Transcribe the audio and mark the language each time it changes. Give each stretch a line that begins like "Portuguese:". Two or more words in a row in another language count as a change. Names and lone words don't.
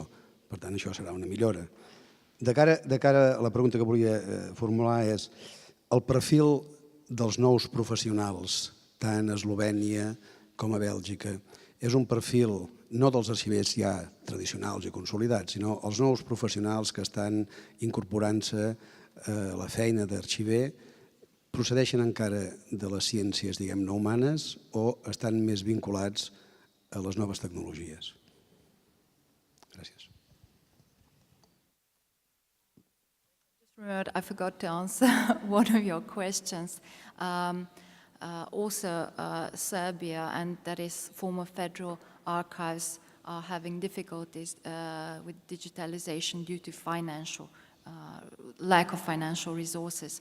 Catalan: Per tant, això serà una millora. De cara a la pregunta que volia formular és el perfil dels nous professionals, tant a Eslovènia com a Bèlgica, és un perfil no dels arxivers ja tradicionals i consolidats, sinó els nous professionals que estan incorporant-se a la feina d'arxiver, procedeixen encara de les ciències, diguem-ne, humanes o estan més vinculats a les noves tecnologies? Gràcies.
English: I forgot to answer one of your questions. Also, Serbia, and that is former federal archives, are having difficulties with digitalization due to lack of financial resources.